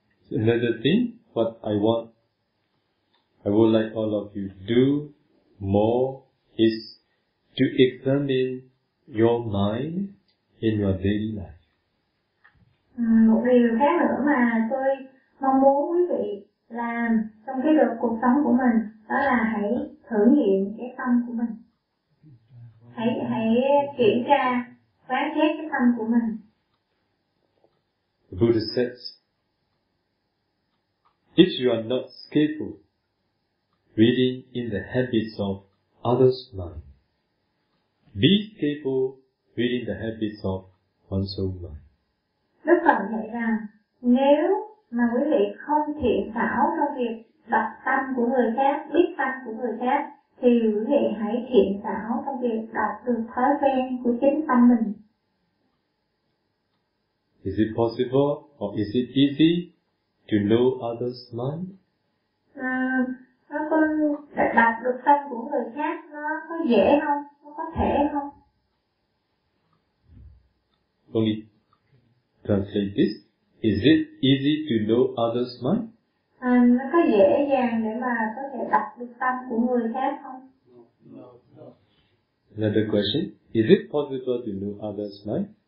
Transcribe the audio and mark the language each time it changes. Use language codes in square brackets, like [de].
[en] Another thing, what I would like all of you to do more is to examine your mind in your daily life. [vi] Một điều khác nữa mà tôi mong muốn quý vị làm trong cái cuộc sống của mình, đó là hãy thử nghiệm cái tâm của mình. Hãy kiểm tra, quán xét cái tâm của mình. [en] The Buddha says, if you are not skillful reading in the habits of others' mind, be skillful reading the habits of one's own mind. [vi] Đức Phật dạy rằng nếu mà quý vị không thiện xảo trong việc đọc tâm của người khác, biết tâm của người khác, thì quý vị hãy thiện xảo trong việc đọc được thói quen của chính tâm mình. [en] Is it possible or is it easy to know others' mind? [vi] Nó có đọc được tâm của người khác, nó có dễ không? Nó có thể không? [en] Only translate this. Is it easy to know others' mind? [vi] Nó có dễ dàng để mà có thể đọc được tâm của người khác không? [en] Another question. Is it possible to know others' mind?